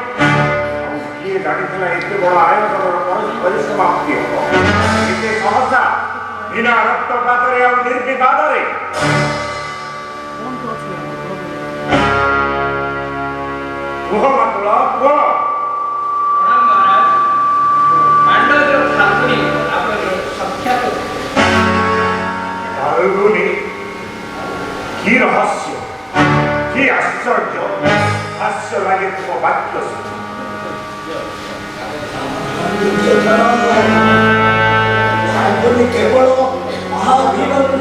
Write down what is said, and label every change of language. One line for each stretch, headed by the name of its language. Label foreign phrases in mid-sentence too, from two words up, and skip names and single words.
Odia: କିଏ ଜାଣିଥିଲା ଏତେ ବଡ଼ ଆୟୋଜନର ପରିସମାପ୍ତି ହେବ ଏତେ ସହସା ବିନା ରକ୍ତପାତରେ ଆଉ ନିର୍ବିବାଦରେ କୁହ ମାତୁଳ କୁହ
Bangla: কি রহস্য কি আশ্চর্য হাস্য লাগে তোমার বাক্য কেবল মহাবীর